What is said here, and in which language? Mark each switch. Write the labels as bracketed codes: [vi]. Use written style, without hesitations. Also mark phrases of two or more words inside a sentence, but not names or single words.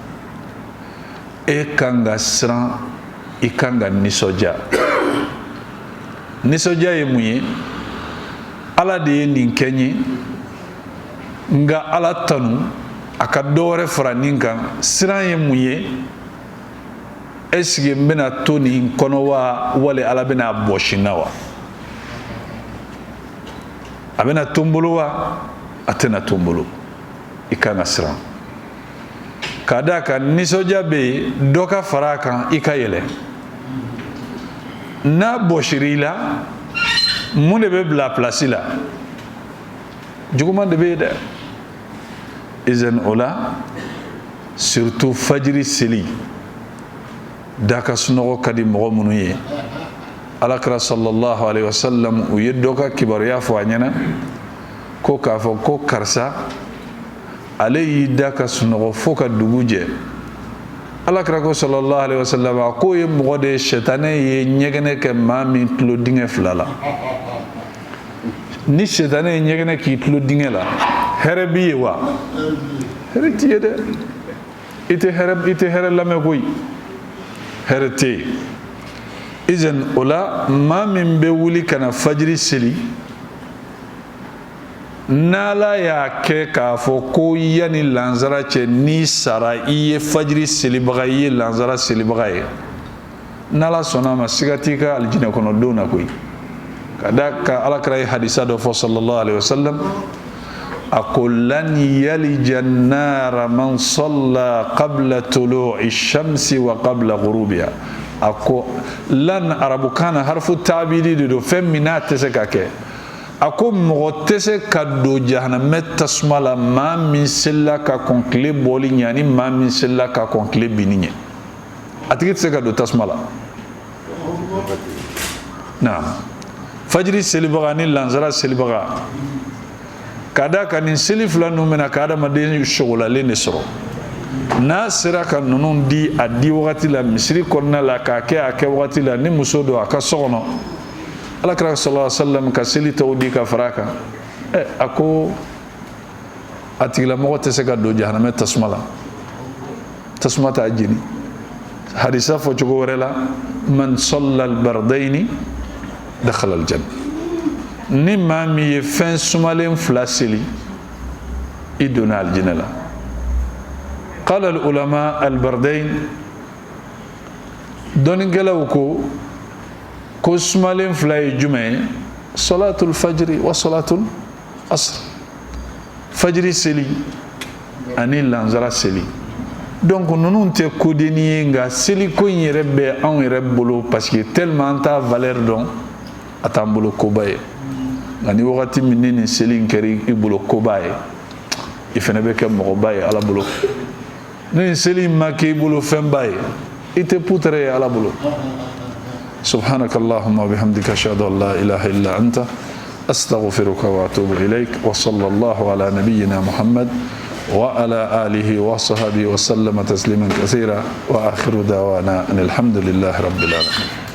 [bm] e kan ka siran i kan ka nisɔndiya nisɔndiya ye mun ye ala de ye nin kɛ n ye nka ala tanu a ka dɔ wɛrɛ fara nin kan siran ye mun ye [fr] est-ce que [bm] n bɛna to nin kɔnɔ wa wali ala bɛna bɔsi n na wa a bɛna to n bolo wa a tɛna to n bolo i kan ka siran ka da kan nisɔndiya bɛ yen dɔ ka fara a kan i ka yɛlɛ n'a bɔsira i la mun de bɛ bila place la juguman de bɛ yen dɛ izan o la surtout fajiri seli da ka sunɔgɔ ka di mɔgɔ minnu ye alakira [ar] صلى الله عليه وسلم [bm] u ye dɔ ka kibaruya fɔ a ɲɛna ko k'a fɔ ko karisa ale y'i da ka sunɔgɔ fo ka dugu jɛ alakira ko [ar] صلى الله عليه وسلم [bm] a ko ye mɔgɔ de ye shetane ye ɲɛgɛnɛ kɛ maa min tulo dingɛ fila la ni shetane ye ɲɛgɛnɛ k'i tulo dingɛ la hɛrɛ b'i ye wa hɛrɛ t'i ye dɛ i tɛ hɛrɛ lamɛn koyi hɛrɛ tɛ yen izan o la maa min bɛ wuli ka na fajiri seli n'ala y'a kɛ k'a fɔ ko yanni lansara cɛ n'i sara i ye fajiri selibaga i ye lansara selibaga ye n'ala sɔnna a ma siga t'i ka alijinɛ kɔnɔ don na koyi ka da ka alakira ye hadisa dɔ fɔ [ar] صلى الله عليه وسلم [bm] a ko [ar] لن يلج النار من صلى قبل طلوع الشمس وقبل غروبها [bm] a ko lan arabukan na harfu tabiri de do fɛn min n'a tɛ se ka kɛ a ko mɔgɔ tɛ se ka don jahanamɛ tasuma la maa min selila ka kɔn tile bɔli ɲɛ ani maa min selila ka kɔn tile binni ɲɛ a tigi tɛ se ka don tasuma la naam fajiri selibaga ni lansara selibaga ka da ka nin seli fila ninnu bɛna ka adamaden sogolalen de sɔrɔ n'a sera ka ninnu di a di wagati la misiri kɔnɔna la k'a kɛ a kɛ wagati la ni muso don a ka so kɔnɔ alakira [ar] صلى الله عليه وسلم [bm] ka seli tɔw di ka fara a kan a ko a tigilamɔgɔ tɛ se ka don jahanamɛ tasuma la tasuma t'a jeni hadisa fɔ cogo wɛrɛ la [ar] من صلى البردين دخل الجنة [bm] ni maa min ye fɛn sumalen fila seli i donna alijinɛ la [ar] قال العلماء البردين [bm] dɔnnikɛlaw ko sumalen fila ye jumɛn ye [ar] صلاة الفجر وصلاة العصر [bm] fajiri seli ani lansara seli donc ninnu tɛ kodeni ye nka seliko in yɛrɛ bɛ anw yɛrɛ bolo [fr] parce que tellement [bm] an t'a valeur dɔn a t'an bolo koba ye nka ni wagati min ni nin seli in kɛra i bolo koba ye i fana bɛ kɛ mɔgɔba ye ala bolo ni nin seli in ma kɛ i bolo fɛnba ye i tɛ putere ye ala bolo [ar] سبحانك اللهم وبحمدك أشهد أن لا إله إلا أنت أستغفرك وأتوب إليك وصلى الله على نبينا محمد وعلى آله وصحبه وسلم تسليما كثيرا وآخر دعوانا أن الحمد لله رب العالمين.